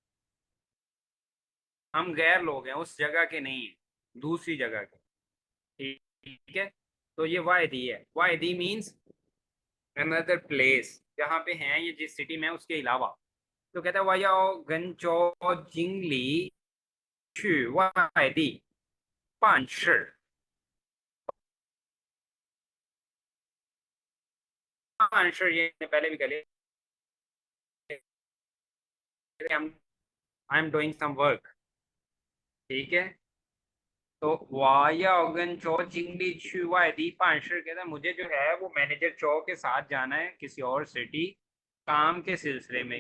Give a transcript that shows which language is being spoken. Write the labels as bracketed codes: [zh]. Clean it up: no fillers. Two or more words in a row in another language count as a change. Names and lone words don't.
[hi] हम गैर लोग हैं, उस जगह के नहीं है, दूसरी जगह के। ठीक है। तो ये वायदी है, वायदी मीन्स [en] another place, [hi] जहाँ पे हैं ये जिस सिटी में है उसके अलावा। तो कहता है [zh] 我要跟赵经理去外地办事，办事 [hi] ये पहले भी कर लिया, [en] I am doing some work. [hi] ठीक है। तो [zh] 我要跟赵经理去外地办事 [hi] कहता है मुझे जो है वो मैनेजर चो के साथ जाना है किसी और सिटी, काम के सिलसिले में।